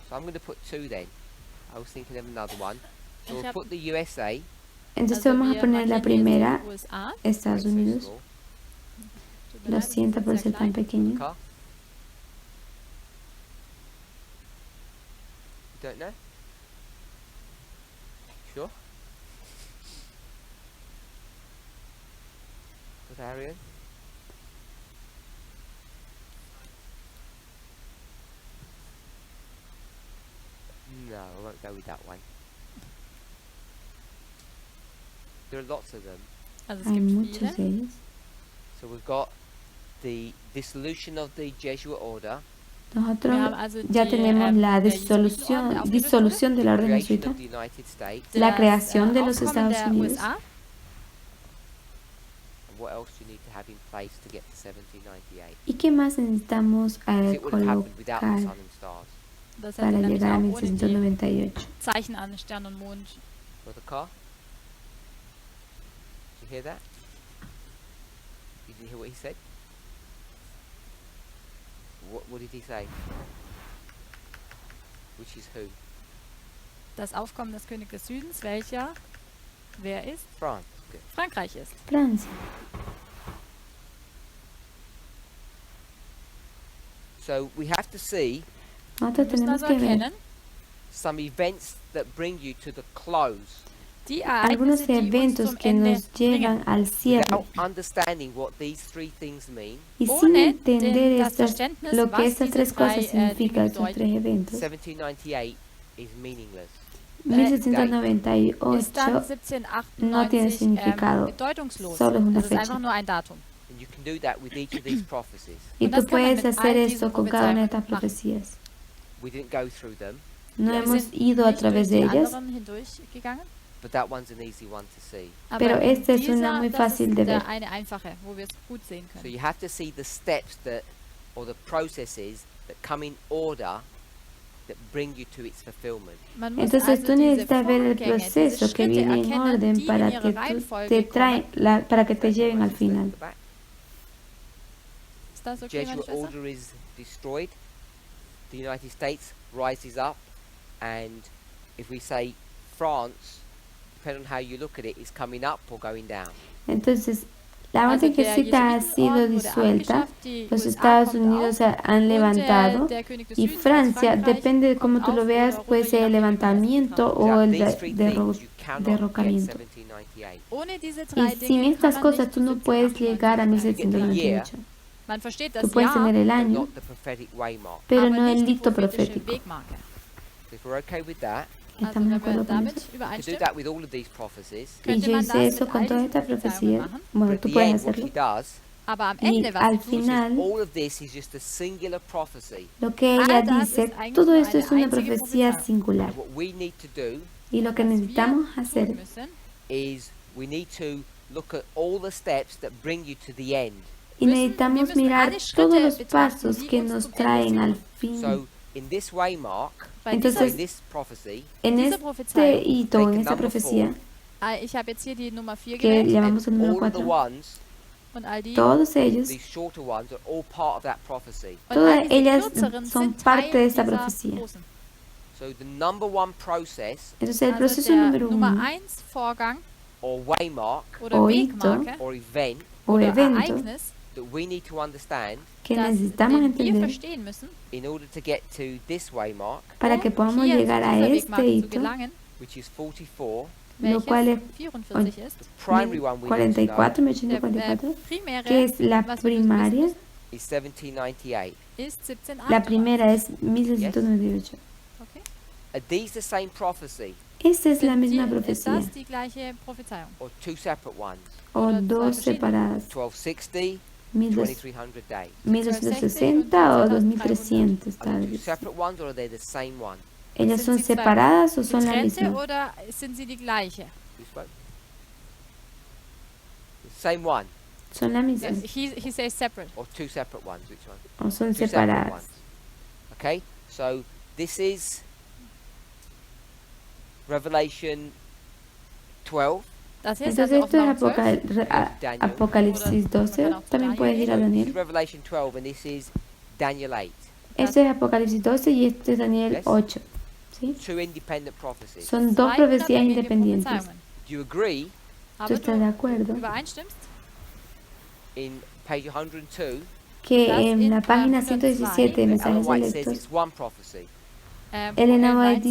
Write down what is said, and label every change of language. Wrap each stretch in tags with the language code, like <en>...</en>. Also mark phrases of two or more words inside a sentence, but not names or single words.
<en>So I'm going to put two then. I was thinking of another one. So</en> <de>Ich</de> <en>we'll</en> <de>hab-</de> <en>put the USA.</en> <es>Entonces</es> <de>Also</de> <es>vamos a</es> <de>wir</de> <es>poner la</es> <de>markieren jetzt</de> <es>primera,</es> <de>die USA.</de> <es>Estados</es> <en>very</en> <es>Unidos.</es> <en>small.</en> <de>Tut mir</de> <es>Lo</es> <de>leid, das</de> <es>siento</es> <de>ist</de> <es>por</es> <de>sehr</de> <es>ser tan</es> <de>klein.</de> <es>pequeño.</es> <en>Car? You don't know? Sure? Bavarian? No, I won't go with that one. There are lots of them.</en> <de>Also es</de> <es>Hay</es> <de>gibt</de> <es>muchos</es> <de>viele.</de> <es>de ellos.</es> <en>So we've got the dissolution of the Jesuit order,</en> <es>Nosotros</es> <de>Wir haben also</de> <es>ya</es> <de>die,</de> <es>tenemos la</es> <de>der Jesuitenorden, der aufgelöst wurde,</de> <es>disolución de la orden</es> <en>creation</en> <es>jesuita,</es> <en>of the United States,</en> <es>la</es> <de>das,</de> <es>creación de los</es> <de>Aufkommen</de> <es>Estados</es> <de>der</de> <es>Unidos.</es> <de>USA.</de> <en>and what else do you need to have in place to get to 1798?</en> <es>¿Y qué más necesitamos</es> <en>'Cause it would have happened without the</en> <es>colocar</es> <en>sun and stars.</en> <de>Das hätte</de> <es>para</es> <de>nämlich</de> <es>llegar a</es> <de>auch ohne die</de> <es>1698?</es> <de>Zeichen an Stern und Mond.</de> <en>For the car? Did you hear that? You didn't hear what he said? What did he say? Which is who?</en> <de>Das Aufkommen des Königs des Südens, welcher, wer ist?</de> <en>France. Good.</en> <de>Frankreich ist.</de> <es>Francia.</es> <en>So we have to see</en> <es>Nosotros</es> <de>Wir müssen</de> <es>tenemos</es> <de>also</de> <es>que ver</es> <de>erkennen,</de> <en>some events that bring you to the close</en> <de>die</de> <es>algunos</es> <de>Ereignisse, die uns</de> <es>eventos</es> <de>zum</de> <es>que</es> <de>Ende</de> <es>nos llevan</es> <de>bringen.</de> <es>al cierre.</es> <en>without understanding what these three things mean.</en> <es>Y sin</es> <de>Ohne</de> <es>entender</es> <de>das</de> <es>estas,</es> <de>Verständnis,</de> <es>lo que</es> <de>was</de> <es>estas</es> <de>diese</de> <es>tres</es> <de>drei,</de> <es>cosas significan,</es> <de>Dinge</de> <es>estos</es> <de>bedeuten.</de> <es>tres eventos,</es> <en>1798 is meaningless.</en> <de>ist dann</de> <es>1798 no tiene</es> <de>1798</de> <es>significado,</es> <de>bedeutungslos.</de> <es>solo es una</es> <de>Es ist einfach</de> <es>fecha.</es> <de>nur ein Datum.</de> <en>In And you can do that with each of these prophecies.</en> <es>Y</es> <de>Und das</de> <es>tú</es> <de>kann man</de> <es>puedes</es> <de>mit</de> <es>hacer</es> <de>all</de> <es>esto</es> <de>diesen</de> <es>con cada una de estas</es> <de>Prophezeiungen</de> <es>profecías.</es> <en>We didn't go through them,</en> <es>No</es> <de>Wir</de> <es>hemos</es> <de>sind</de> <es>ido a</es> <de>nicht durch</de> <es>través de</es> <de>die</de> <es>ellas,</es> <de>anderen hindurchgegangen.</de> <en>but that one's an easy one to see.</en> <es>Pero</es> <de>Aber</de> <es>esta es una muy</es> <de>das</de> <es>fácil</es> <de>ist</de> <es>de</es> <de>der</de> <es>ver.</es> <de>eine einfache, wo wir es gut sehen</de> <en>So</en> <de>können.</de> <en>you have to see the steps that, or the processes that come in order that bring you to its fulfillment.</en> <de>Man muss</de> <es>Entonces</es> <de>also</de> <es>tú</es> <de>diese</de> <es>necesitas ver el</es> <de>Vorgänge, diese</de> <es>proceso que</es> <de>Schritte</de> <es>viene en</es> <de>erkennen,</de> <es>orden</es> <de>die in</de> <es>para</es> <de>ihre</de> <es>que tú te</es> <de>Reihenfolge</de> <es>traen,</es> <de>kommen.</de> <es>para que te</es> <en>Right,</en> <es>lleven al</es> <en>right, let's look</en> <es>final.</es> <en>at the back.</en> <de>Ist das okay, meine</de> <en>Jesuit</en> <de>Schwester?</de> <en>order is destroyed. The United States rises up, and if we say France, depending on how you look at it, is coming up or going down.</en> <es>Entonces, la</es> <de>Also</de> <es>orden</es> <de>der</de> <es>jesuita ha</es> <de>Jesuitenorden</de> <es>sido</es> <de>wurde</de> <es>disuelta,</es> <de>abgeschafft, die</de> <es>los</es> <de>USA</de> <es>Estados</es> <de>kommt</de> <es>Unidos</es> <de>auf</de> <es>han</es> <de>und</de> <es>levantado</es> <de>der König des</de> <es>y</es> <de>Südens,</de> <es>Francia,</es> <de>Frankreich,</de> <es>depende de cómo</es> <de>kommt</de> <es>tú lo</es> <de>auf</de> <es>veas,</es> <de>oder</de> <es>puede</es> <de>runter,</de> <es>ser</es> <de>je</de> <es>el</es> <de>nachdem, wie man das</de> <es>levantamiento</es> <de>betrachtet.</de> <es>o</es> <en>Without</en> <es>el</es> <en>these three things, you cannot get</en> <es>derrocamiento.</es> <en>1798.</en> <de>Ohne diese</de> <es>Y</es> <de>drei</de> <es>sin</es> <de>Dinge kann</de> <es>estas</es> <de>man</de> <es>cosas</es> <de>nicht</de> <es>tú</es> <de>zu</de> <es>no puedes</es> <de>1798</de> <es>llegar a</es> <en>You get the year,</en> <es>1798.</es> <de>Man versteht</de> <es>Tú</es> <de>das</de> <es>puedes</es> <de>Jahr,</de> <es>tener el</es> <en>but</en> <es>año,</es> <en>not the prophetic waymark.</en> <es>pero</es> <de>aber</de> <es>no el</es> <de>nicht die</de> <es>dicto</es> <de>prophetische</de> <es>profético.</es> <de>Wegmarke.</de> <en>So if we're okay with that,</en> <de>Also</de> <es>¿Estamos de</es> <de>wenn wir</de> <es>acuerdo con</es> <de>damit</de> <es>eso?</es> <en>to do</en> <de>übereinstimmen,</de> <en>that with all of these prophecies,</en> <es>Y</es> <de>könnte</de> <es>yo</es> <de>man</de> <es>hice</es> <de>das</de> <es>eso</es> <de>mit</de> <es>con</es> <de>all</de> <es>todas</es> <de>diesen</de> <es>estas</es> <de>Prophezeiungen</de> <es>profecías.</es> <de>machen.</de> <en>but</en> <es>Bueno,</es> <en>at</en> <es>tú</es> <en>the</en> <es>puedes</es> <en>end, what</en> <es>hacerlo.</es> <en>she does</en> <de>Aber am</de> <es>Y</es> <de>Ende, was</de> <es>al</es> <de>sie tut,</de> <en>is</en> <es>final,</es> <en>all of this is just a singular prophecy.</en> <es>lo que ella</es> <de>all das</de> <es>dice,</es> <de>ist eigentlich</de> <es>todo</es> <de>nur</de> <es>esto</es> <de>eine</de> <es>es una</es> <de>einzige</de> <es>profecía</es> <de>Prophezeiung.</de> <es>singular.</es> <en>And what we need to do</en> <es>Y lo que</es> <de>Was wir</de> <es>necesitamos</es> <de>tun</de> <es>hacer</es> <de>müssen,</de> <en>is we need to look at all the steps that bring you to the end.</en> <es>y</es> <de>wir</de> <es>necesitamos</es> <de>müssen</de> <es>mirar</es> <de>alle Schritte</de> <es>todos los</es> <de>betrachten,</de> <es>pasos</es> <de>die</de> <es>que</es> <de>uns</de> <es>nos</es> <de>zum Ende</de> <es>traen al</es> <de>führen.</de> <es>fin.</es> <en>So in this waymark,</en> <de>Bei</de> <es>Entonces,</es> <en>in this prophecy,</en> <es>En</es> <de>diese</de> <es>este</es> <de>Prophezeiung,</de> <es>hito,</es> <en>take</en> <es>en</es> <en>a</en> <es>esta</es> <en>number</en> <es>profecía,</es> <de>ich habe jetzt hier die Nummer 4</de> <es>que</es> <de>gewählt</de> <es>llamamos el</es> <en>and</en> <es>número</es> <en>all of the</en> <es>4,</es> <en>ones,</en> <de>und all die</de> <es>todos ellos,</es> <en>these shorter ones, are all part of that prophecy.</en> <de>und</de> <es>todas</es> <de>all diese</de> <es>ellas</es> <de>kürzeren</de> <es>son</es> <de>sind</de> <es>parte</es> <de>Teil</de> <es>de esta</es> <de>dieser</de> <es>profecía.</es> <de>großen.</de> <en>So the number one process</en> <es>Entonces el</es> <de>Also</de> <es>proceso</es> <de>der</de> <es>número</es> <de>Nummer</de> <es>1</es> <de>1 Vorgang</de> <en>or waymark</en> <de>oder</de> <es>o hito</es> <de>Wegmarke</de> <en>or event</en> <es>o</es> <de>oder</de> <es>evento</es> <de>Ereignis,</de> <en>that we need to understand</en> <es>que</es> <de>das</de> <es>necesitamos</es> <de>den wir</de> <es>entender</es> <de>verstehen müssen,</de> <en>in order to get to this waymark,</en> <es>para que podamos</es> <de>hier</de> <es>llegar</es> <de>zu</de> <es>a</es> <de>dieser</de> <es>este</es> <de>Wegmarke zu</de> <es>hito,</es> <de>gelangen,</de> <en>which is 44.</en> <es>lo cual es</es> <de>welches 44 ist.</de> <en>The primary one we need to know</en> <es>44,</es> <de>Der</de> <es>1844,</es> <de>primäre,</de> <es>que es la</es> <de>was wir wissen</de> <es>primaria.</es> <de>müssen,</de> <en>is 1798.</en> <de>ist 1788.</de> <es>La primera es 1798.</es> <en>Okay. Are these the same prophecy</en> <es>Esta es la</es> <de>Sind</de> <es>misma</es> <de>ist</de> <es>profecía,</es> <de>das die gleiche Prophezeiung?</de> <en>or two separate ones?</en> <es>o</es> <de>Oder</de> <es>dos</es> <de>zwei verschiedene.</de> <es>separadas,</es> <en>1260,</en> <de>1260</de> <en>2300 days.</en> <es>1260 o 2300</es> <en>Are</en> <es>tal</es> <en>they two</en> <es>vez.</es> <en>separate ones or are they the same one?</en> <es>¿Ellas</es> <de>Sind</de> <es>son</es> <de>sie zwei</de> <es>separadas o son la</es> <de>Getrennte</de> <es>misma?</es> <de>oder sind sie die gleiche?</de> <en>Who spoke? The same one</en> <es>Son la misma</es> <en>He says separate. or two separate ones? Which one?</en> <es>o son</es> <en>Two separate</en> <es>separadas.</es> <en>ones. Okay, so this is Revelation 12.</en> <de>Das hier ist</de> <es>Entonces</es> <de>also</de> <es>esto es</es> <de>Offenbarung 12.</de> <en>Daniel.</en> <es>Apocalipsis 12, también puedes ir a</es> <en>So this is</en> <es>Daniel.</es> <en>Revelation 12 and this is Daniel 8.</en> <es>Esto es Apocalipsis 12 y este es Daniel</es> <en>Yes.</en> <es>8. ¿Sí?</es> <en>Two independent prophecies.</en> <es>Son dos</es> <de>Zwei</de> <es>profecías</es> <de>unabhängige</de> <es>independientes.</es> <de>Prophezeiungen.</de> <en>Do you agree</en> <es>¿Tú</es> <de>Aber</de> <es>estás de</es> <de>du</de> <es>acuerdo</es> <de>übereinstimmst,</de> <en>in page 102</en> <es>que</es> <de>Das</de> <es>en</es> <de>in</de> <es>la página</es> <de>102</de> <es>117 de</es> <en>Ellen</en> <es>mensajes</es> <en>White says</en> <es>selectos,</es> <en>it's one prophecy.</en> <es>Elena</es> <de>Ellen White</de>